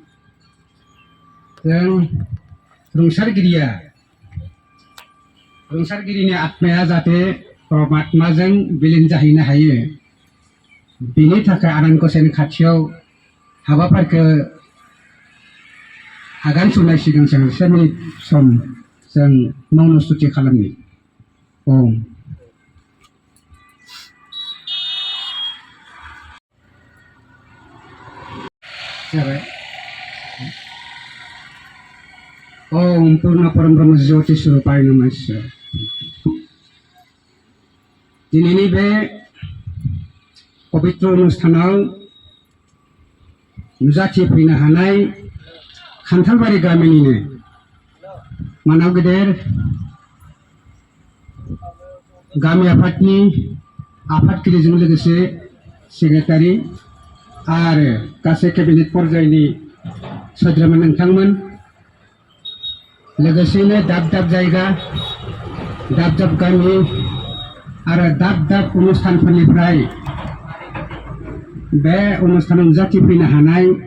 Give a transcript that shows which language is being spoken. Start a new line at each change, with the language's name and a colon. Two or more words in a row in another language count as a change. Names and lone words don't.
Bodo: जों रुंसारगिरिनि आत्माया जाहाथे परमात्माजों बिलीन जाहैनो हायो, बिनि थाखाय आनान गसाइनि खाथियाव हाबाफारिखौ आगान सुरनाय सिगां से मिनिट सम जों मौन स्तुति खालामनि। ओम जाबाय।
Sanskrit: ओम पूर्ण परम ब्रह्म ज्योति स्वरूपाय नमः।
Bodo: दिनैनि बे पवित्र अनुष्ठानाव नुजाथिफैनो हानाय खान्थालबारि गामिनिनो मानाव गेदेर गामि आफादनि आफादगिरिजों लोगोसे सेक्रेटारि आरो गासै केबिनेट पर्यायनि सोद्रोमा नोंथांमोन, लोगोसेनो दाब दाब जायगा, दाब दाब गामि आरो दाब दाब अनुष्ठानफोरनिफ्राय बे अनुष्ठानाव नुजाथिफैनो हानाय